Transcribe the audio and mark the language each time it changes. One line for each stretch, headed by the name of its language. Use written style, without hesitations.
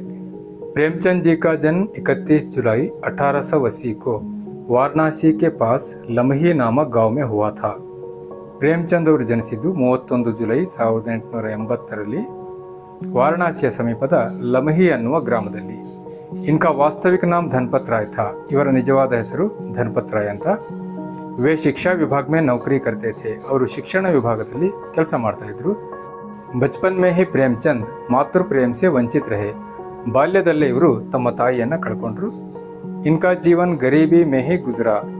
Hindi: प्रेमचंद जी का जन्म 31 जुलाई 1880 को वाराणसी के पास लमही नामक गांव में हुआ था।
Kannada: ಪ್ರೇಮಚಂದ್ ಅವರು ಜನಿಸಿದ್ದು 31 ಜುಲೈ 1880ರಲ್ಲಿ ವಾರಣಾಸಿಯ ಸಮೀಪದ ಲಮಹಿ ಅನ್ನುವ ಗ್ರಾಮದಲ್ಲಿ।
Hindi: इनका वास्तविक नाम धनपत राय था।
Kannada: ಇವರ ನಿಜವಾದ ಹೆಸರು ಧನಪತ್ ರಾಯ್ ಅಂತ।
Hindi: वे शिक्षा विभाग में नौकरी करते थे।
Kannada: ಅವರು ಶಿಕ್ಷಣ ವಿಭಾಗದಲ್ಲಿ ಕೆಲಸ ಮಾಡ್ತಾ ಇದ್ರು।
Hindi: बचपन में ही प्रेमचंद मातृ प्रेम से ವಂಚಿತ रहे।
Kannada: ಬಾಲ್ಯದಲ್ಲೇ ಇವರು ತಮ್ಮ ತಾಯಿಯನ್ನ ಕಳ್ಕೊಂಡ್ರು।
Hindi: इनका जीवन गरीबी में ही गुजरा।